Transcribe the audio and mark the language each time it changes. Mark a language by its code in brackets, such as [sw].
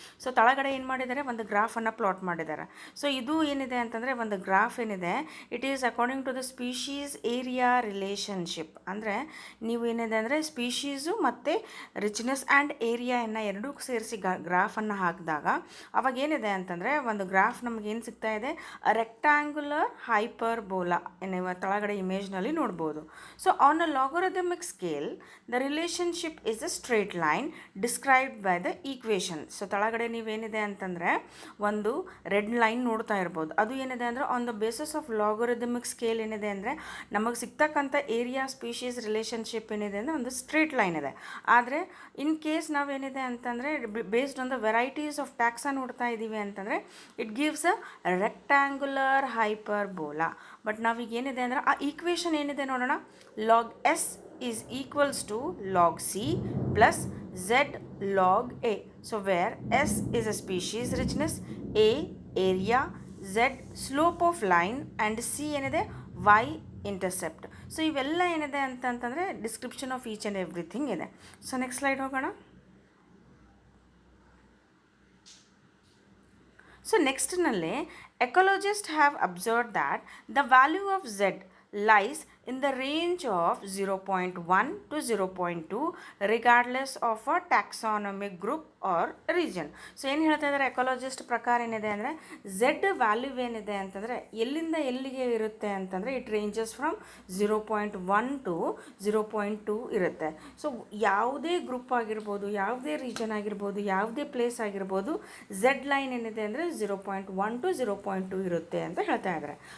[kn] So ತಳಗಡೆ ಏನು ಮಾಡಿದ್ದಾರೆ, ಒಂದು ಗ್ರಾಫನ್ನು ಪ್ಲಾಟ್ ಮಾಡಿದ್ದಾರೆ. ಸೊ ಇದು ಏನಿದೆ ಅಂತಂದರೆ ಒಂದು ಗ್ರಾಫ್ ಏನಿದೆ, [en] It is according to the species area relationship. [kn] ಅಂದರೆ ನೀವು ಏನಿದೆ ಅಂದರೆ ಸ್ಪೀಶೀಸು ಮತ್ತು ರಿಚ್ನೆಸ್ ಆ್ಯಂಡ್ ಏರಿಯಾಯನ್ನು ಎರಡೂ ಸೇರಿಸಿ ಗ್ರಾಫನ್ನು ಹಾಕಿದಾಗ ಅವಾಗ ಏನಿದೆ ಅಂತಂದರೆ ಒಂದು ಗ್ರಾಫ್ ನಮಗೇನು ಸಿಗ್ತಾ ಇದೆ, ರೆಕ್ಟ್ಯಾಂಗ್ಯುಲರ್ ಹೈಪರ್ಬೋಲಾ ನೀವು ತಳಗಡೆ ಇಮೇಜ್ನಲ್ಲಿ ನೋಡ್ಬೋದು. [en] So on a logarithmic scale, the relationship is a straight line described by the equation. [kn] So ತಳಗಡೆ ನೀವೇನಿದೆ ಅಂತಂದರೆ ಒಂದು ರೆಡ್ ಲೈನ್ ನೋಡ್ತಾ ಇರ್ಬೋದು. ಅದು ಏನಿದೆ ಅಂದರೆ [en] on the basis of logarithmic scale [kn] ಏನಿದೆ ಅಂದರೆ ನಮಗೆ ಸಿಗ್ತಕ್ಕಂಥ ಏರಿಯಾ ಸ್ಪೀಶೀಸ್ ರಿಲೇಷನ್ಶಿಪ್ ಏನಿದೆ ಅಂದರೆ ಒಂದು ಸ್ಟ್ರೇಟ್ ಲೈನ್ ಇದೆ. [en] ಆದರೆ in case [kn] ನಾವೇನಿದೆ ಅಂತಂದರೆ [en] based on the varieties of taxa [kn] ನೋಡ್ತಾ ಇದ್ದೀವಿ ಅಂತಂದರೆ [en] It gives a rectangular hyperbola. But [kn] ನಾವೀಗ ಏನಿದೆ ಅಂದರೆ ಆ ಈಕ್ವೇಷನ್ ಏನಿದೆ ನೋಡೋಣ, [en] Log S is equals to log C plus Z log A. So where S is a species richness, A area, Z slope of line and C ಏನಿದೆ Y intercept. So [kn] ಇವೆಲ್ಲ ಏನಿದೆ ಅಂತಂತಂದರೆ [en] Description of each and everything ಇದೆ. So next slide ಹೋಗೋಣ. So ನೆಕ್ಸ್ಟ್ನಲ್ಲಿ ecologist have observe that the value of Z lies in the range of 0.1 to 0.2 regardless of a taxonomic group or region. [kn] So ಏನು ಹೇಳ್ತಾ ಇದ್ದಾರೆ, ecologist ಪ್ರಕಾರ ಏನಿದೆ ಅಂದರೆ Z value ಏನಿದೆ ಅಂತಂದರೆ ಎಲ್ಲಿಂದ ಎಲ್ಲಿಗೆ ಇರುತ್ತೆ ಅಂತಂದರೆ [en] it ranges from 0.1 to 0.2 [kn] ಇರುತ್ತೆ. ಸೊ ಯಾವುದೇ ಗ್ರೂಪ್ ಆಗಿರ್ಬೋದು, ಯಾವುದೇ ರೀಜನ್ ಆಗಿರ್ಬೋದು, ಯಾವುದೇ ಪ್ಲೇಸ್ ಆಗಿರ್ಬೋದು, ಝೆಡ್ ಲೈನ್ ಏನಿದೆ ಅಂದರೆ 0.1 ಟು 0.2 ಇರುತ್ತೆ ಅಂತ ಹೇಳ್ತಾ ಇದ್ದಾರೆ.